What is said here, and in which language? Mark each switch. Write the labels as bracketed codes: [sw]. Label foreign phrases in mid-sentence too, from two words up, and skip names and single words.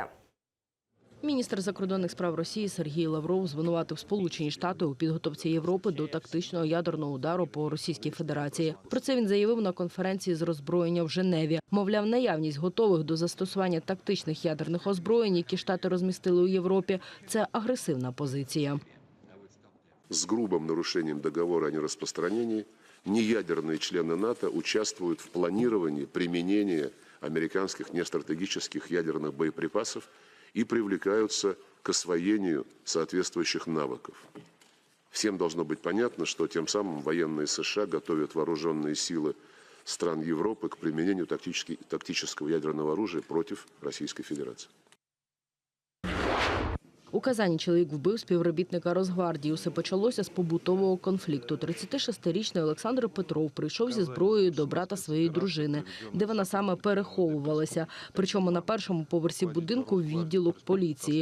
[uk] Міністр закордонних справ Росії Сергій Лавров звинуватив Сполучені Штати у підготовці Європи до тактичного ядерного удару по Російській Федерації. Про це він заявив на конференції з роззброєння в Женеві. Мовляв, наявність готових до застосування тактичних ядерних озброєнь, які Штати розмістили у Європі, це агресивна позиція. [ru] С грубым нарушением договора о нераспространении неядерные члены НАТО участвуют в планировании применения американских нестратегических ядерных боеприпасов и привлекаются к освоению соответствующих навыков. Всем должно быть понятно, что тем самым военные США готовят вооруженные силы стран Европы к применению тактического ядерного оружия против Российской Федерации. [uk] У Казані чоловік вбив співробітника Росгвардії. Усе почалося з побутового конфлікту. 36-річний Олександр Петров прийшов зі зброєю до брата своєї дружини, де вона саме переховувалася. Причому на першому поверсі будинку відділок поліції.